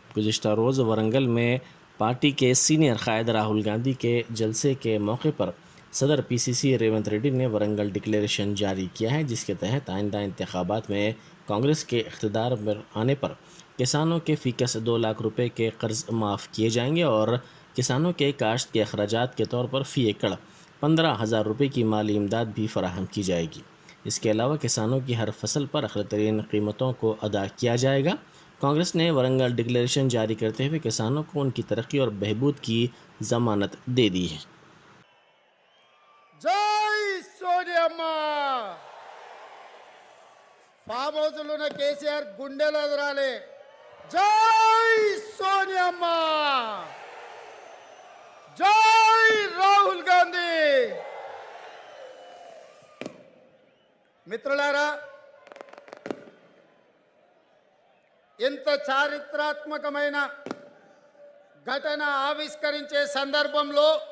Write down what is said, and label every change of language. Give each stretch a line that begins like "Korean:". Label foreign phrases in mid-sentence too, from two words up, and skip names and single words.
Urdu: گزشتہ روز ورنگل میں پارٹی کے سینئر قائد راہل گاندھی کے جلسے کے موقع پر صدر PCC ریونت ریڈی نے ورنگل ڈکلیریشن جاری کیا ہے، جس کے تحت آئندہ انتخابات میں کانگریس کے اقتدار میں آنے پر کسانوں کے فی کس 2 لاکھ روپے کے قرض معاف کیے جائیں گے اور کسانوں کے کاشت کے اخراجات کے طور پر فی ایکڑ 15,000 روپے کی مالی امداد بھی فراہم کی جائے گی۔ اس کے علاوہ کسانوں کی ہر فصل پر اقلی ترین قیمتوں کو ادا کیا جائے گا۔ کانگریس نے ورنگل ڈکلیریشن جاری کرتے ہوئے کسانوں کو ان کی ترقی اور بہبود کی ضمانت دے دی ہے۔
Telugu: జై సోనియమ్మ
English: farm house
Telugu: లో కేసీఆర్ గుండెలు ఎదురాలి జై సోనియమ్మ జై రాహుల్ గాంధీ మిత్రులారా ఇంత చారిత్రాత్మకమైన ఘటన ఆవిష్కరించే సందర్భంలో